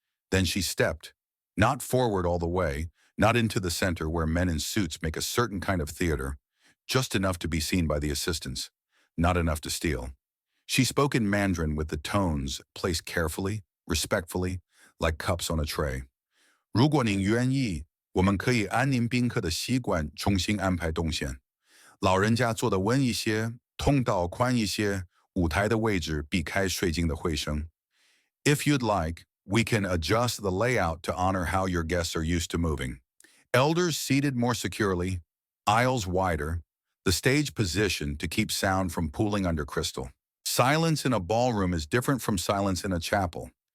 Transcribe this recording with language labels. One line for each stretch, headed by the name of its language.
English: Then she stepped, not forward all the way, not into the center where men in suits make a certain kind of theater, just enough to be seen by the assistants, not enough to steal. She spoke in Mandarin with the tones placed carefully, respectfully, like cups on a tray.
Chinese: 如果您愿意，我们可以按您宾客的习惯重新安排动线。老人家坐得稳一些，通道宽一些，舞台的位置避开水晶的回声。
English: If you'd like, we can adjust the layout to honor how your guests are used to moving. Elders seated more securely, aisles wider, the stage positioned to keep sound from pooling under crystal. Silence in a ballroom is different from silence in a chapel.